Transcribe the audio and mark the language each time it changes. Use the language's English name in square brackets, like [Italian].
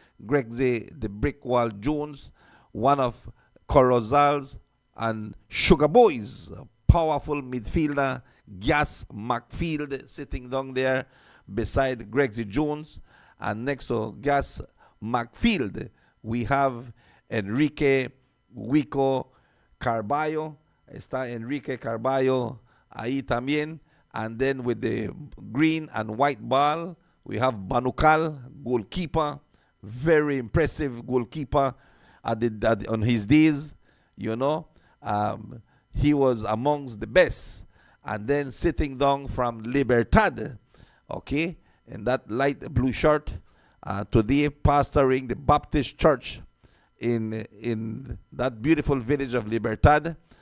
[English] Gregsy the Brickwall Jones, one of Corozal's and Sugar Boys, powerful midfielder. Gas McField sitting down there beside Gregsy Jones. And next to Gas McField, we have Enrique Wico [Spanish] Carballo, está Enrique Carballo ahí también. [English] And then with the green and white ball, we have Banucal, goalkeeper, very impressive goalkeeper on his days, you know. He was amongst the best. And then sitting down from Libertad, okay, in that light blue shirt, today pastoring the Baptist church in that beautiful village of Libertad.